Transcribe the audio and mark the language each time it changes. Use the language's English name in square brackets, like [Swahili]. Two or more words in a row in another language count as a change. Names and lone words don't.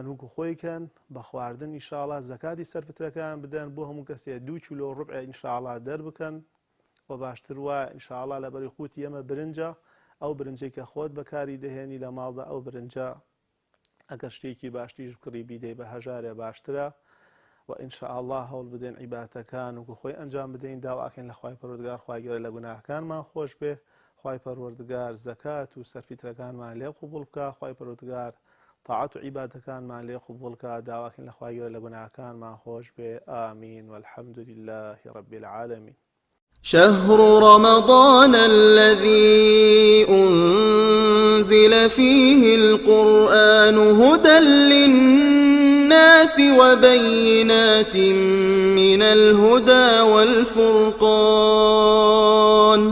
[Central Kurdish] وەکو خۆیکەن بە خواردن ئینشاءڵڵا زەکاتی سەرفترەکان بدەن بۆ هەموو کەسێک 2 کیلۆ ڕوبع ئینشاءڵڵا دەربکەن و باشتر وایە ئینشاءڵڵا لەبەری خوتی ئێمە برنجە ئەو برنجەی کە خۆت بەکاری دەهێنی لە ماڵدا ئەو برنجە ئەگەر شتێکی باشتیش بکڕی بیدەی بە هەژارێ باشترە و ئینشاءڵڵا هەوڵ بدەین عیبادەتەکان وەکو خۆی ئەنجام بدەین داواکەین لە خوای پەروەردگار خوای گەورە لە گوناهەکانمان خۆش بێ. خوای پەروەردگار زەکات و سەرفیترەکانمان لێ قبوڵ بکە. خوای پەروەردگار طاعات و عیبادەتەکانمان لێ قبوڵ بکە. داواکەین لە خوای گەورە لە گوناهەکانمان خۆش بێ. [Arabic] ئامین والحەمد لله رب العالمين. شهر رمضان الذي أنزل فيه القرآن هدى للناس وبينات من الهدى والفرقان